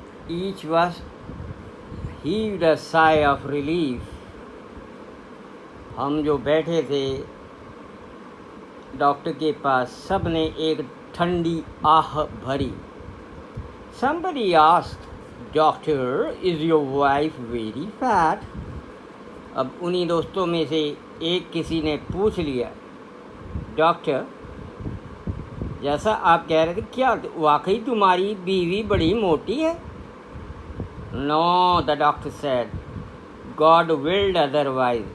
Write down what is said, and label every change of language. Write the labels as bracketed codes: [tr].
[en] Each was heaved a sigh of relief. [hi] हम जो बैठे थे डॉक्टर के पास, सब ने एक ठंडी आह भरी. [en] Somebody asked, "Doctor, is your wife very fat?" [hi] अब उन्हीं दोस्तों में से एक किसी ने पूछ लिया, डॉक्टर, जैसा आप कह रहे थे, क्या वाकई तुम्हारी बीवी बड़ी मोटी है? [en] No, the doctor said, God willed otherwise.